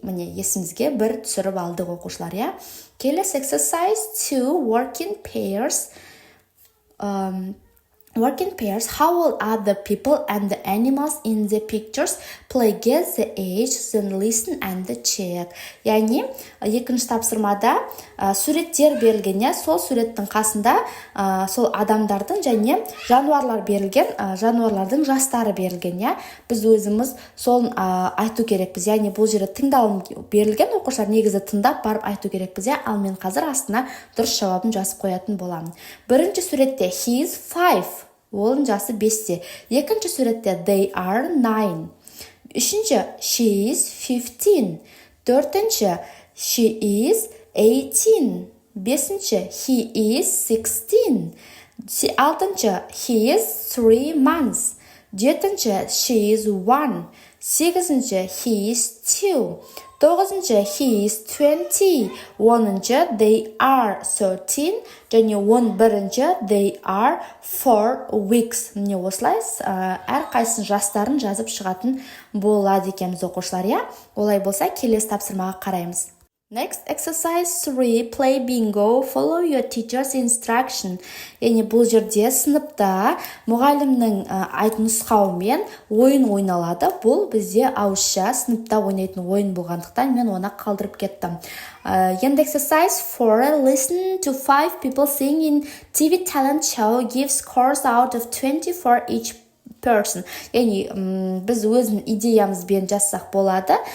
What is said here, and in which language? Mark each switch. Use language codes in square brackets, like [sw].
[kk] Міне есімізге бір түсіріп алдық оқушылар, Келесі exercise 2, working pairs. [en] Working pairs, how old are the people and the animals in the pictures? Play guess the age, then listen and check. [kk] Яғни, екінші тапсырмада суреттер берілген, сол суреттің қасында сол адамдардың және жануарлар берілген, жануарлардың жастары берілген, Біз өзіміз сол айту керекпіз. Яғни, бұл жерде тыңдалым берілген, оқушылар негізі тыңдап барып айту керекпіз, Ал мен қазір астына дұрыс жауабын жазып қоятын боламын. Бірінші суретте [en] he is 5. [kk] Олың жасы 5-те. Екінші суретте [en] they are 9. [kk] Үшінші [en] she is 15. [kk] Төртінші [en] she is 18. [kk] Бесінші [en] he is 16. [kk] Алтыншы [en] he is 3 months. [kk] Жетінші [en] she is 1. [kk] Сегізінші [en] he is 2. [kk] Тоғызыншы [en] he is 20. [kk] Оныншы [en] they are 13. [kk] Және 11-ші [en] they are 4 weeks. [kk] Міне осылай әр қайсының жастарын жазып шығатын болады екенбіз оқушылар, Олай болса келесі тапсырмаға қараймыз. [en] Next, exercise 3, play bingo, follow your teacher's instruction. [kk] Яғни бұл жерде сыныпта мұғалімнің нұсқауымен ойын ойналады. Бұл бізде ауызша сыныпта ойнайтын ойын болғандықтан мен оны қалдырып кеттім. Енді [en] exercise 4, listen to 5 people sing in TV talent show, give scores out of 20 for each person. [kk] Яғни біз өзінің идеямызбен жазсақ болады.